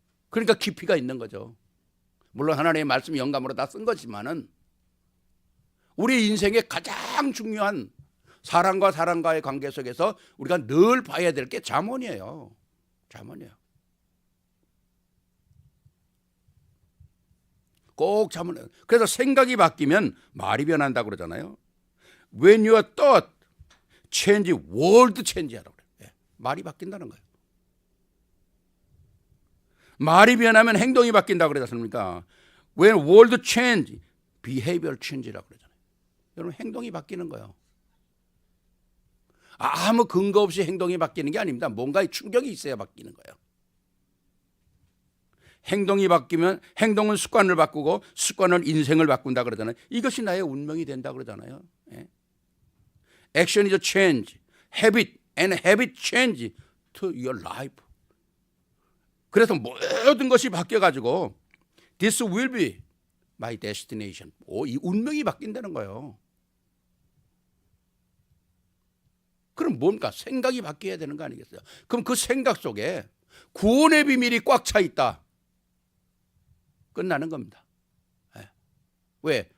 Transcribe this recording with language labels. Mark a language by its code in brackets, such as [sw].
[ko] 그러니까 깊이가 있는 거죠. 물론 하나님의 말씀 영감으로 다 쓴 거지만은 우리 인생의 가장 중요한 사람과 사람과의 관계 속에서 우리가 늘 봐야 될 게 잠언이에요. 잠언이에요. 꼭 잠언이에요. 그래서 생각이 바뀌면 말이 변한다고 그러잖아요. [en] When your thought change, world change [ko] 하라고 그래요. 네, 말이 바뀐다는 거예요. 말이 변하면 행동이 바뀐다고 그러지 않습니까? [en] When world change, behavior change라고 [ko] 그러잖아요. 여러분, 행동이 바뀌는 거예요. 아무 근거 없이 행동이 바뀌는 게 아닙니다. 뭔가의 충격이 있어야 바뀌는 거예요. 행동이 바뀌면 행동은 습관을 바꾸고 습관은 인생을 바꾼다 그러잖아요. 이것이 나의 운명이 된다 그러잖아요. 예. [en] Action is a change, habit and habit change to your life. [ko] 그래서 모든 것이 바뀌어가지고 [en] This will be my destination. [ko] 이 운명이 바뀐다는 거예요. 그럼 뭡니까? 생각이 바뀌어야 되는 거 아니겠어요? 그럼 그 생각 속에 구원의 비밀이 꽉 차 있다. 끝나는 겁니다. 네. 왜?